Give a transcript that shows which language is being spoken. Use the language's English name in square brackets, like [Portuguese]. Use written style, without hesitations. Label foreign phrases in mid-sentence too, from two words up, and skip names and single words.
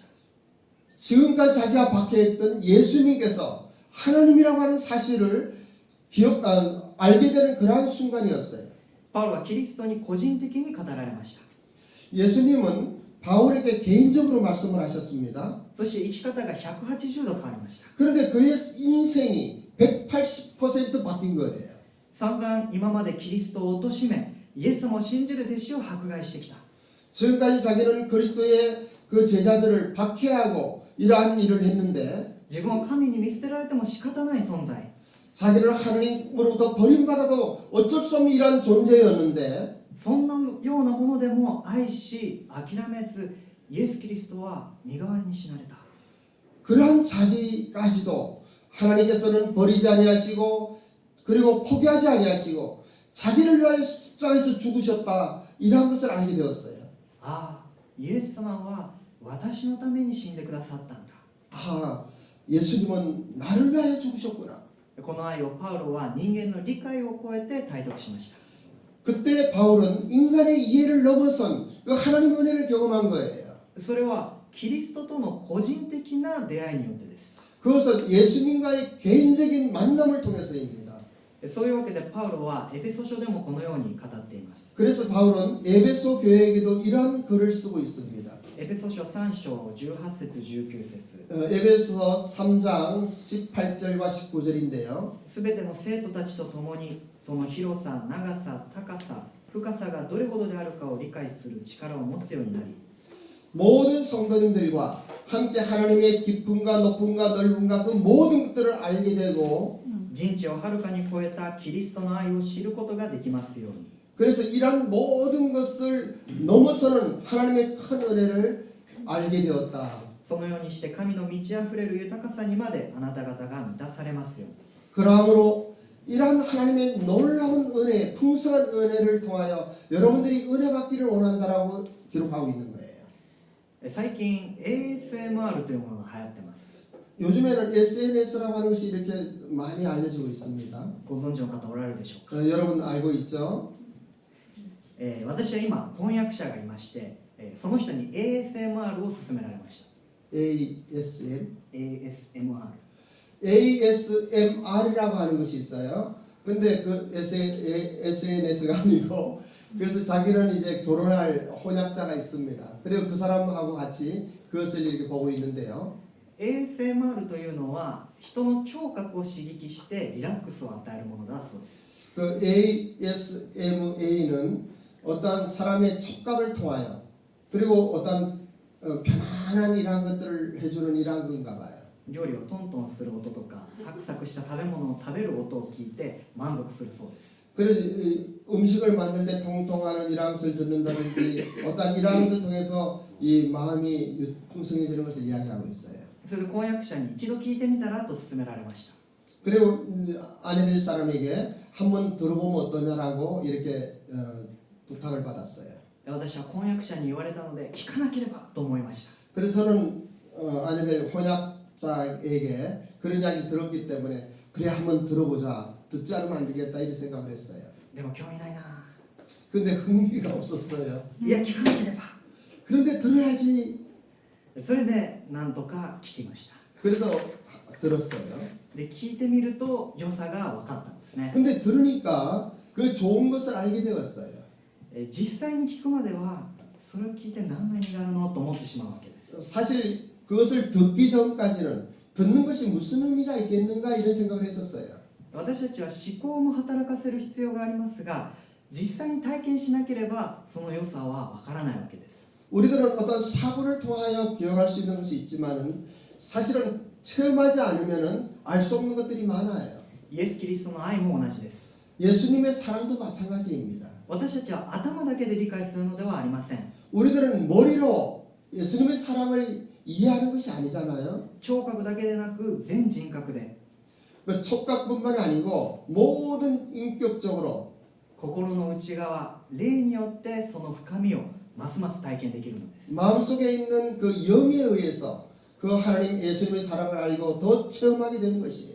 [Korean] 지금까지 자기가 박해했던 예수님께서 하나님이라고 하는 사실을 알게 되는 그러한 순간이었어요. [Japanese] パウロはキリストに個人的に語られました。 [Korean] 예수님은 바울에게 개인적으로 말씀을 하셨습니다. [Japanese] そして生き方が180度変わりました。 [Korean] 그런데 그의 인생이 180% 바뀐 거예요. [Japanese] 散々今までキリストを貶め、イエス様を信じる弟子を迫害してきた。 [Korean] 지금까지 자기는 그리스도의 그 제자들을 박해하고 이러한 일을 했는데 [Japanese] 自分は神に見捨てられても仕方ない存在。 [Korean] 자기는 하나님으로부터 버림받아도 어쩔 수 없는 이러한 존재였는데 [Japanese] そんなようなものでも愛し諦めずイエス・キリストは身代わりに死なれた。 [Korean] 그러한 자기까지도 하나님께서는 버리지 아니하시고 그리고 포기하지 아니하시고 자기를 위하여 십자가에서 죽으셨다 이러한 것을 알게 되었어요. [Japanese] ああ、イエス様は私のために死んでくださったんだ。 [Korean] 아, 예수님은 나를 위하여 죽으셨구나. [Japanese] この愛をパウロは人間の理解を超えて体得しました。 [Korean] 그때 바울은 인간의 이해를 넘어선 그 하나님의 은혜를 경험한 거예요. [Japanese] それはキリストとの個人的な出会いによってです。 [Korean] 그것은 예수님과의 개인적인 만남을 통해서입니다. [Japanese] そういうわけでパウロはエペソ書でもこのように語っています。 [Korean] 그래서 바울은 에베소 교회에게도 이러한 글을 쓰고 있습니다. [Japanese] エペソ書3章18節19節 [Korean] 에베소 3장 18절과 19절인데요. [Japanese] すべての生徒たちと共にその広さ、長さ、高さ、深さがどれほどであるかを理解する力を持つようになり [Korean] 모든 성도님들과 함께 하나님의 깊음과 높음과 넓음과 그 모든 것들을 알게 되고 [Japanese] 人知をはるかに超えたキリストの愛を知ることができますように [Korean] 그래서 이러한 모든 것을 넘어서는 하나님의 큰 은혜를 알게 되었다. [Japanese] そのようにして神の満ち溢れる豊かさにまであなた方が満たされますように [Korean] 그러므로 이러한 하나님의 놀라운 은혜, 풍성한 은혜를 통하여 여러분들이 은혜 받기를 원한다라고 기록하고 있는 거예요. [Japanese] 最近 ASMR というものが流行ってます。 [Korean] 요즘에는 SNS라고 하는 것이 이렇게 많이 알려지고 있습니다. [Japanese] ご存知の方おられるでしょうか。 [Korean] 여러분 알고 있죠? [Japanese] 私は今婚約者がいまして、その人に ASMR を勧められました。 [Korean] ASM ASMR ASMR이라고 하는 것이 있어요. 근데 그 SNS가 아니고 그래서 자기는 이제 결혼할 혼약자가 있습니다. 그리고 그 사람하고 같이 그것을 이렇게 보고 있는데요. [Japanese] ASMR というのは人の聴覚を刺激してリラックスを与えるものだそうです。 [Korean] 그 ASMA는 어떤 사람의 촉각을 통하여 그리고 어떤 편안한 이러한 것들을 해주는 이러한 건가 봐요. [Japanese] 料理をトントンする音とかサクサクした食べ物を食べる音を聞いて満足するそうです。 [Korean] 그래서 음식을 만들 때 통통하는 이러한 것을 듣는다든지 어떤 이러한 것을 통해서 이 마음이 풍성해지는 것을 이야기하고 있어요. [Japanese] それで婚約者に一度聞いてみたらと勧められました。 [Korean] 그리고 아내들 사람에게 한번 들어보면 어떠냐라고 이렇게 부탁을 받았어요. [Japanese] 私は婚約者に言われたので聞かなければと思いました。 [Korean] 그래서 저는 아내들 혼약자에게 그런 이야기 들었기 때문에 그래 한번 들어보자. 듣지 않으면 안 되겠다 이렇게 생각을 했어요. [Japanese] でも興味ないな。 [Korean] 근데 흥미가 없었어요. [Japanese] いや聞かなければ。 [Korean] 그런데 들어야지. [Japanese] それでなんとか聞きました。 [Korean] 그래서 들었어요. [Japanese] で聞いてみると良さが分かったんですね。 [Korean] 근데 들으니까 그 좋은 것을 알게 되었어요. [Japanese] 実際に聞くまではそれを聞いて何の意味があるのと思ってしまうわけです。 [Korean] 사실 그것을 듣기 전까지는 듣는 것이 무슨 의미가 있겠는가 이런 생각을 했었어요. [Japanese] 私たちは思考も働かせる必要がありますが、実際に体験しなければその良さはわからないわけです。 [Korean] 우리들은 어떤 사고를 통하여 기억할 수 있는 것이 있지만은 사실은 체험하지 않으면은 알 수 없는 것들이 많아요. [Japanese] イエス・キリストの愛も同じです。 [Korean] 예수님의 사랑도 마찬가지입니다. [Japanese] 私たちは頭だけで理解するのではありません。 [Korean] 우리들은 머리로 예수님의 사랑을 이해하는 것이 아니잖아요. [Japanese] 聴覚だけでなく全人格で [Korean] 그 촉각뿐만 아니고 모든 인격적으로 [Japanese] 心の内側、霊によってその深みをますます体験できるのです。 [Korean] 마음속에 있는 그 영에 의해서 그 하나님 예수님의 사랑을 알고 더 체험하게 되는 것이에요.